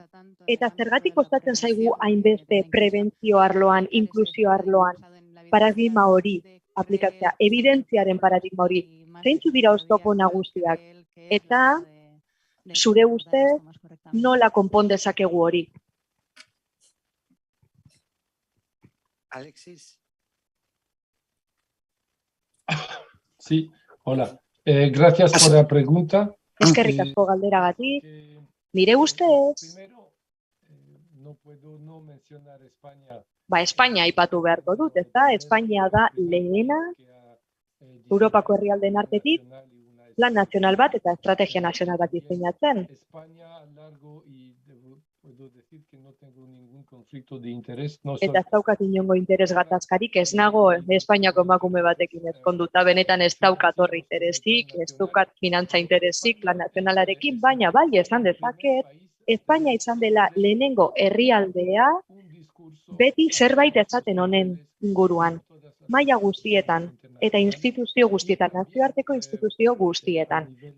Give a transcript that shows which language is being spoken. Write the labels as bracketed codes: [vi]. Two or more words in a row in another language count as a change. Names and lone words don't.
[eu] Eta zergatik kostatzen zaigu hainbeste prebentzio arloan, inklusio arloan, paradigma hori aplikatzea, evidentziaren paradigma hori, zeintzu dira oztopo nagusiak, eta zure ustez nola konpon dezakegu hori? Alexis. [es] Sí, hola. Gracias por la pregunta. [eu] Eskerrik asko galderagatik. Nire ustez, [es] Primero, no puedo no mencionar España. [eu] Espainia aipatu beharko dut, ez da? Espainia da lehena, Europako herrialdeen artetik, plan nazional bat eta estrategia nazional bat diseinatzen. [es] puedo decir que no tengo ningún conflicto de interés. No [eu] Eta ez daukat inongo interes gatazkarik, ez nago Espainiako emakume batekin ezkonduta, benetan ez daukat horri interesik, ez daukat finantza interesik plan nazionalarekin, baina bai esan dezaket, Espainia izan dela lehenengo herrialdea beti zerbait esaten honen inguruan, maila guztietan, eta instituzio guztietan, nazioarteko instituzio guztietan.